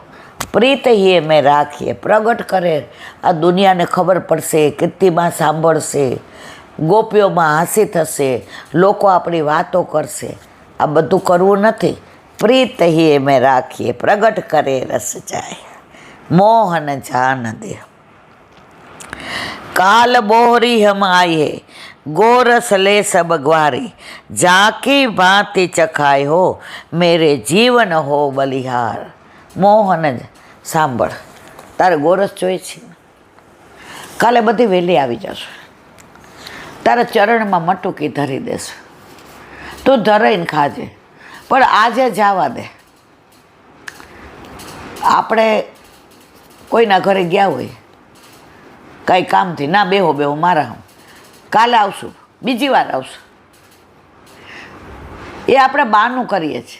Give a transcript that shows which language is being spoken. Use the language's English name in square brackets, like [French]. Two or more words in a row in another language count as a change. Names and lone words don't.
[Gujarati] સાંભળો, [Braj] प्रीत ही में राखिए, प्रगट करे, [Gujarati] આ દુનિયાને ખબર પડશે, કીર્તિમાં સાંભળશે, ગોપીઓમાં હાંસી થશે, લોકો આપણી વાતો કરશે. આ બધું કરવું નથી. [Braj] प्रीत ही में राखिए, प्रगट करे रस जाय, मोहन जान दे. काल बोहरी हम आये, गोरस ले सब ग्वारी, जाकी भांति चखाय हो, मेरे जीवन हो बलिहार. [Gujarati] મોહન જ સાંભળ, તારે ગોરસ જોઈએ છે, કાલે બધી વહેલી આવી જશે, તારા ચરણમાં મટુકી ધરી દેશે, તું ધરાઈને ખાજે, પણ આજે જવા દે. આપણે કોઈના ઘરે ગયા હોય કાંઈ કામથી, ના બેહો બેહો મારા હું કાલે આવશું, બીજી વાર આવશું, એ આપણે બહાનું કરીએ છીએ.